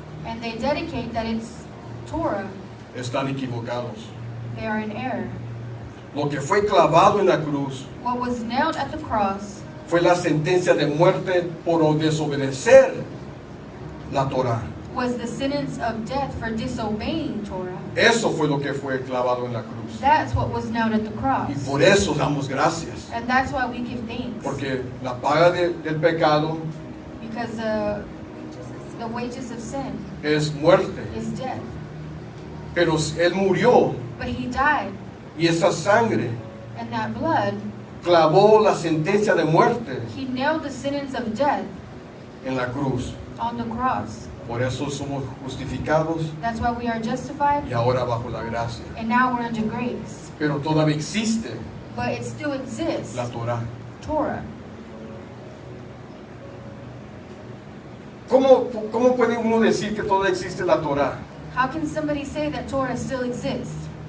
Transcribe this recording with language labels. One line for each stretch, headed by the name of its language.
English: and they dedicate that it's Torah,
Spanish: están equivocados.
English: they are in error.
Spanish: Lo que fue clavado en la cruz
English: What was nailed at the cross
Spanish: fue la sentencia de muerte por desobedecer la Torah.
English: was the sentence of death for disobeying Torah.
Spanish: Eso fue lo que fue clavado en la cruz.
English: That's what was nailed at the
Spanish: Y
English: cross.
Spanish: por eso damos gracias.
English: And that's why we give thanks.
Spanish: Porque la paga del pecado
English: Because the wages of sin
Spanish: es muerte.
English: is death.
Spanish: Pero Él murió
English: But he died,
Spanish: y esa sangre
English: and that blood,
Spanish: clavó la sentencia de muerte
English: he nailed the sentence of death
Spanish: en la cruz.
English: on the cross.
Spanish: Por eso somos justificados
English: That's why we are justified,
Spanish: y ahora bajo la gracia.
English: and now we're under grace.
Spanish: Pero todavía existe
English: But it still exists,
Spanish: la Torah.
English: Torah.
Spanish: ¿Cómo puede uno decir que todavía existe la Torah?
English: How can somebody say that Torah still exists?